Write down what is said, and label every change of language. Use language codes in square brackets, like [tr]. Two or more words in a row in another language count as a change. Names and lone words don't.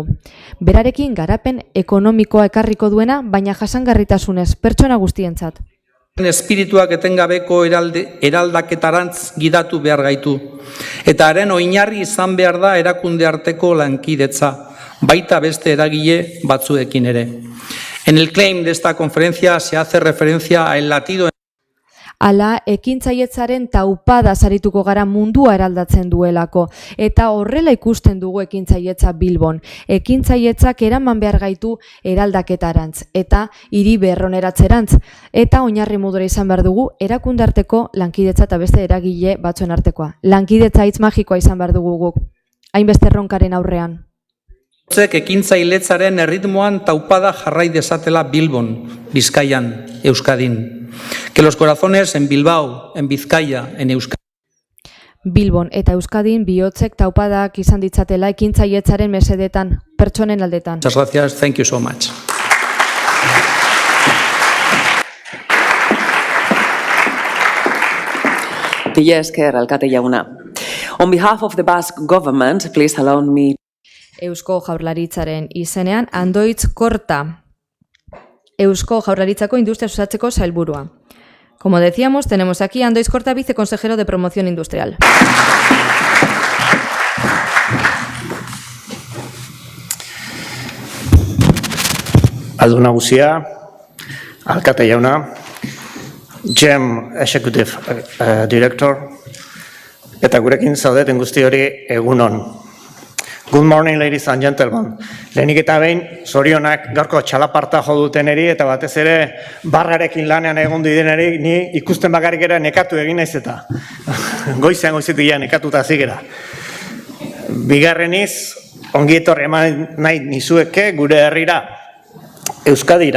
[eu] Berarekin garapen ekonomikoa ekarriko duena, baina jasangarritasunez pertsona guztientzat. Espirituak etengabeko eraldaketarantz gidatu behar gaitu. Eta haren oinarri izan behar da erakunde arteko lankidetza, baita beste eragile batzuekin ere. [es] En el claim de esta conferencia se hace referencia al latido. [eu] Ala, ekintzailetzaren taupada sarituko gara mundua eraldatzen duelako, eta horrela ikusten dugu ekintzailetza Bilbon. Ekintzailetzak eraman behar gaitu eraldaketarantz, eta hiri berroneratzeratz, eta oinarri modura izan behar dugu erakunde arteko lankidetza eta beste eragile batzuen artekoa. Lankidetza hitz magikoa izan behar dugu guk, hainbeste erronkaren aurrean. Ekintzailetzaren erritmoan taupada jarrai desatela Bilbon, Bizkaian, Euskadin. [es] Que los corazones en Bilbao, en Bizkaia, en Euskadi. [eu] Bilbon eta Euskadin bihotzek taupadak izan ditzatela ekintzailetzaren mesedetan, pertsonen aldetan. [es] Muchas gracias, [en] thank you so much. [eu] Mila esker, alkate jauna. [en] On behalf of the Basque government, please allow me. [eu] Eusko Jaurlaritzaren izenean, Andoitz Korta, Eusko Jaurlaritzako Industria Sustatzeko sailburua. [es] Como decíamos, tenemos aquí a Andoitz Korta, viceconsejero de Promoción Industrial. [eu] Aldu nagusia, alkate jauna, [en] GEM Executive Director, [eu] eta gurekin zaudeten guzti hori egunon. [en] Good morning, ladies and gentlemen. [eu] Lehenik eta behin, zorionak gaurko txalaparta jo duteneri eta batez ere barrarekin lanean egon direneri ni ikusten bakarrik era nekatu egin naiz eta goizetik ja nekatuta zigera. Bigarreniz, ongi etorri eman nahi nizueke gure herrira, Euskadira.